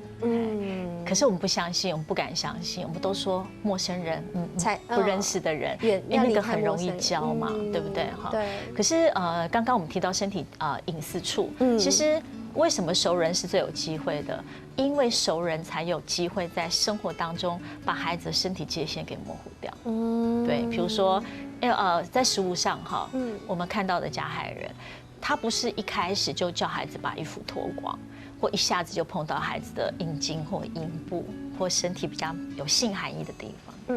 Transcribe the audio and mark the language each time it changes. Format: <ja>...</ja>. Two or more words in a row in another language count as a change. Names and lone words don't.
<zh>可是我們不相信，我們不敢相信，我們都說陌生人，不認識的人，因為那個很容易教嘛，對不對？哈。對。可是剛剛我們提到身體隱私處，其實為什麼熟人是最有機會的？因為熟人才有機會在生活當中把孩子的身體界限給模糊掉。對，比如說，在食物上哈，我們看到的加害人，他不是一開始就叫孩子把衣服脫光，或一下子就碰到孩子的陰莖或陰部或身體比較有性含義的地方。</zh>